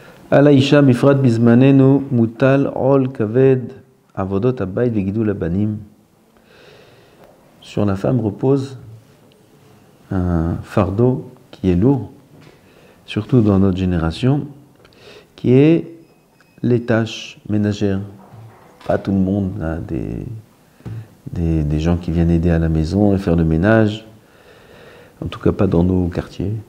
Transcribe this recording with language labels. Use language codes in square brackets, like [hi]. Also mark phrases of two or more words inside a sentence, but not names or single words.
[he] על האישה בפרט בזמננו מוטל עול כבד עבודות הבית וגידול הבנים. [fr] Sur la femme repose un fardeau qui est lourd, surtout dans notre génération, qui est les tâches ménagères. Pas tout le monde a des gens qui viennent aider à la maison et faire le ménage, en tout cas pas dans nos quartiers.